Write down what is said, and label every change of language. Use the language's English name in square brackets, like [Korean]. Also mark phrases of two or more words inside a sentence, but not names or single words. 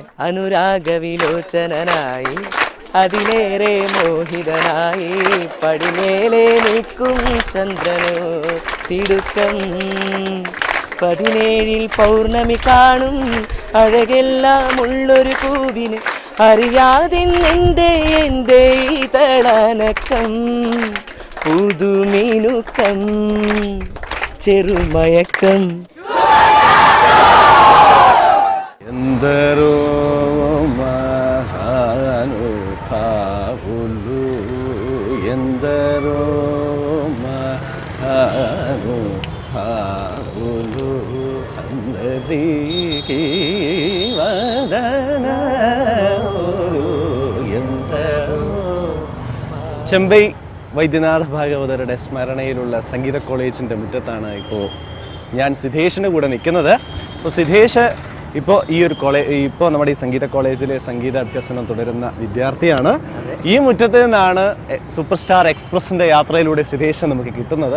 [Malayalam] അനുരാഗവിലോചനായി അതിലേറെ മോഹിതനായി പടിമേലെ നിൽക്കും ചന്ദ്രനോ തിടുക്കം 17 പൗർണമി കാണും അഴകെല്ലാം ഉള്ളൊരു പൂവിന് അറിയാതെ എന്റെ തളനക്കം പുതുമീനുക്കം ചെറുമയക്കം [Telugu] ఎందరో మహానుభావులు ఎందరో మహానుభావులు అందరికీ వందనములు ఎందరో. [Malayalam] ചെമ്പൈ വൈദ്യനാഥ ഭാഗവതരുടെ സ്മരണയിലുള്ള സംഗീത കോളേജിൻ്റെ മുറ്റത്താണ് ഇപ്പോൾ ഞാൻ സിധേഷിൻ്റെ കൂടെ നിൽക്കുന്നത്. അപ്പോൾ സിധേഷ് ഇപ്പോൾ നമ്മുടെ ഈ സംഗീത കോളേജിലെ സംഗീത അഭ്യസനം തുടരുന്ന വിദ്യാർത്ഥിയാണ്. ഈ മുറ്റത്ത് നിന്നാണ് സൂപ്പർ സ്റ്റാർ എക്സ്പ്രസിൻ്റെ യാത്രയിലൂടെ സിധേഷിനെ നമുക്ക് കിട്ടുന്നത്.